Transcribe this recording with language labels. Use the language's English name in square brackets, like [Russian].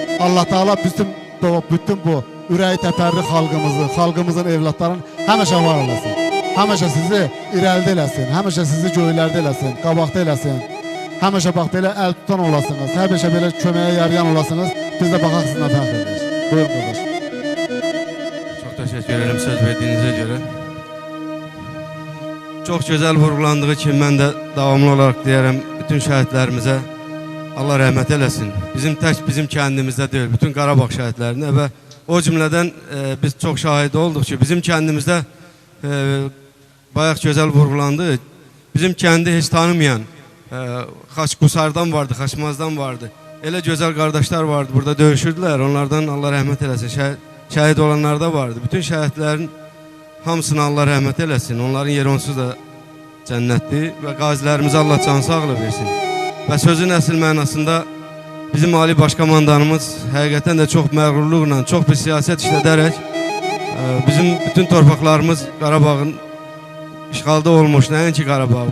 [Azerbaijani] Allah Teala bütün bu ürəyi təpərli xalqımızı, xalqımızın evlatlarını həmişə var eləsin. Həmişə sizi irəlidə eləsin, həmişə sizi göylərdə eləsin, qabaqda eləsin. Həmişə bax belə əl tutan olasınız, həmişə belə köməyə yarayan olasınız. Biz də baxaq sizinlə fəxr ederiz. Buyurun qardaş. [Turkish] Çok teşekkür ederim söz verdiğinize göre. Çok güzel vurgulandığı için ben de devamlı olarak diyelim bütün şehitlerimize Allah rahmet eylesin. Bizim kendimizde değil, bütün Qarabağ şehitlerine ve o cümleden biz çok şahit olduk ki bizim kendimizde bayağı güzel vurgulandı. Bizim kendi hiç tanımayan Xaçqusardan vardı, Xaçmazdan vardı. Elə güzel kardeşler vardı, [Azerbaijani] burada dövüşürdüler. [Turkish] Onlardan Allah rahmet eylesin. [Azerbaijani] Şəhid olanlar da vardı. Bütün şəhidlərin hamısına Allah rəhmət eləsin. Onların yeri onsuz da cənnətdir və qazilərimizə Allah can sağlığı versin. Və sözün əsl mənasında bizim Ali Başkomandanımız həqiqətən də çox məğrurluqla, çox bir siyasət işlədərək bizim bütün torpaqlarımız Qarabağın işğalda olmuş, nəinki Qarabağ.